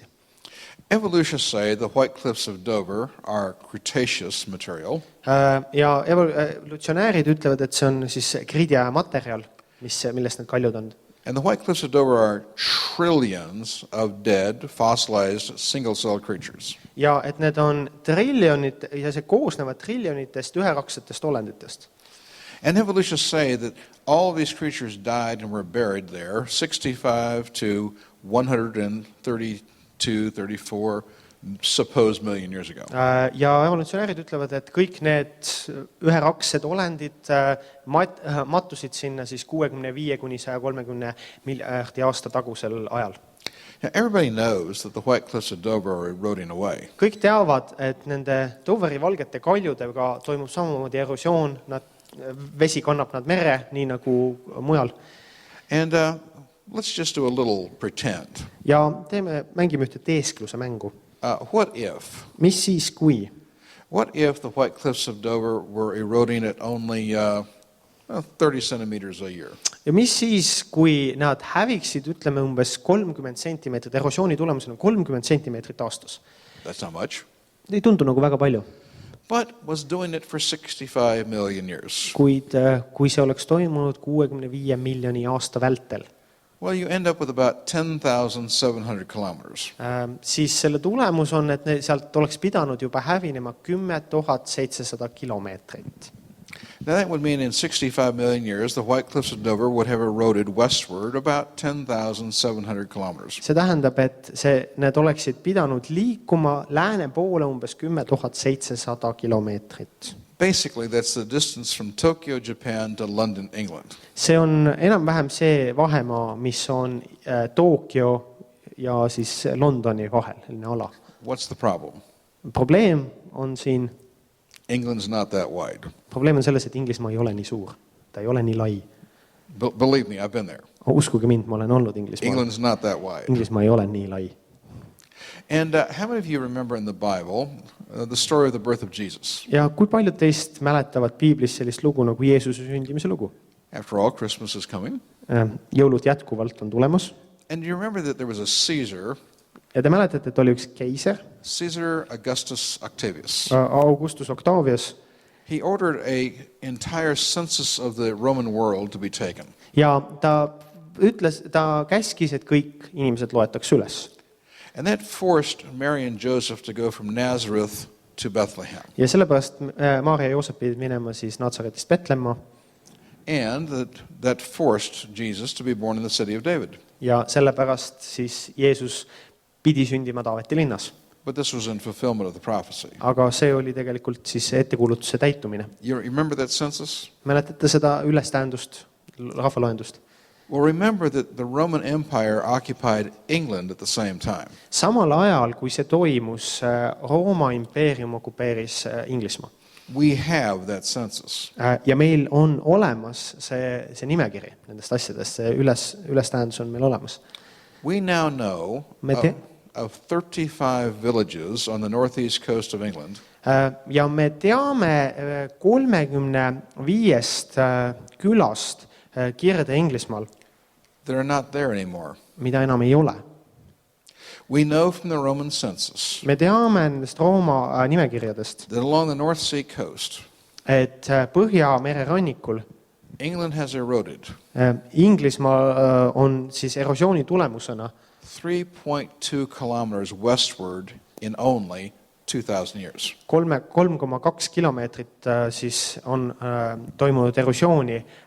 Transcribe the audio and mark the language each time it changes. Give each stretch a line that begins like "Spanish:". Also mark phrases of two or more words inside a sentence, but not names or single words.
English: Evolutionists say the White Cliffs of Dover are Cretaceous material.
Estonian: Ja evolutsionäärid ütlevad, et see on siis kriidia materjal, millest need kaljud on.
English: And the White Cliffs of Dover are trillions of dead, fossilized, single-celled creatures.
Estonian: Ja et need on triljonid, ja see koosnevad triljonitest üheraksetest olenditest.
English: And evolutionists say that all of these creatures died and were buried there 65 to 132, 34 supposed million years ago.
Estonian: Ja evolutsionäärid ütlevad, et kõik need üheraksed olendid mattusid sinna siis 65 kuni 130 miljardi aasta tagusel ajal.
English: Now, everybody knows that the White Cliffs of Dover are eroding away.
Estonian: Kõik teavad, et nende Doveri valgete kaljudega toimub samamoodi erosioon, vesi kannab nad mere, nii nagu mujal.
English: And let's just do a little pretend.
Estonian: Ja mängime ühte teeskluse mängu.
English: What if?
Estonian: Mis siis, kui?
English: What if the White Cliffs of Dover were eroding at only 30 centimeters a year?
Estonian: Ja mis siis, kui nad häviksid, ütleme umbes 30 sentimeetrit, erosiooni tulemusena 30 sentimeetrit aastas?
English: That's not much.
Estonian: Ei tundu nagu väga palju.
English: But was doing it for 65 million years.
Estonian: Kuid kui see oleks toimunud 65 miljoni aasta vältel,
English: Well, you end up with about 10,700 kilometers.
Estonian: Siis selle tulemus on, et sealt oleks pidanud juba hävinema 10 700 kilomeetrit.
English: Now that would mean in 65 million years, the White Cliffs of Dover would have eroded westward about 10,700 kilometers.
Estonian: See tähendab, et need oleksid pidanud liikuma lääne poole umbes 10 700 kilomeetrit.
English: Basically, that's the distance from Tokyo, Japan to London, England.
Estonian: See on enam-vähem see vahemaa, mis on Tokyo ja siis Londoni vahel, ala.
English: What's the problem?
Estonian: Probleem on siin,
English: England's not that wide.
Estonian: probleem on selles, et Inglismaa ei ole nii suur. Ta ei ole nii lai.
English: Believe me, I've been there.
Estonian: Uskuge mind, ma olen olnud Inglismaal.
English: England's not that wide.
Estonian: Inglismaa ei ole nii lai.
English: And how many of you remember in the Bible the story of the birth of Jesus?
Estonian: Ja kui paljud teist mäletavad Piiblis sellist lugu nagu Jeesuse sündimise lugu?
English: After all, Christmas is coming.
Estonian: Jõulud jätkuvalt on tulemas.
English: And you remember that there was a Caesar,
Estonian: Ja te mäletate, et oli üks keiser,
English: Caesar Augustus Octavius.
Estonian: Augustus Octavius.
English: He ordered an entire census of the Roman world to be taken.
Estonian: Ja ta käskis, et kõik inimesed loetakse üles.
English: And that forced Mary and Joseph to go from Nazareth to Bethlehem.
Estonian: Ja sellepärast Maarja ja Joosep pidid minema siis Natsaretist Betlemma.
English: And that forced Jesus to be born in the city of David.
Estonian: Ja sellepärast siis Jeesus pidi sündima Taaveti linnas.
English: But this was in fulfillment of the prophecy.
Estonian: Aga see oli tegelikult siis ettekuulutuse täitumine.
English: You remember that census?
Estonian: Mäletate seda ülestähendust, rahvaloendust?
English: Well, remember that the Roman Empire occupied England at the same time.
Estonian: Samal ajal, kui see toimus, Rooma impeerium okupeeris Inglismaa.
English: We have that census.
Estonian: Ja meil on olemas see nimekiri nendest asjadest, see ülestähendus on meil olemas.
English: We now know of 35 villages on the northeast coast of England.
Estonian: Ja me teame 35 külast Kirde-Inglismaal,
English: that are not there anymore.
Estonian: mida enam ei ole.
English: We know from the Roman census
Estonian: Me teame nendest Rooma nimekirjadest,
English: that along the North Sea coast,
Estonian: et Põhjamere rannikul
English: England has eroded
Estonian: Inglismaa on siis erosiooni tulemusena
English: 3.2 kilometers westward in only 2000 years.
Estonian: 3,2 kilomeetrit siis on toimunud erosiooni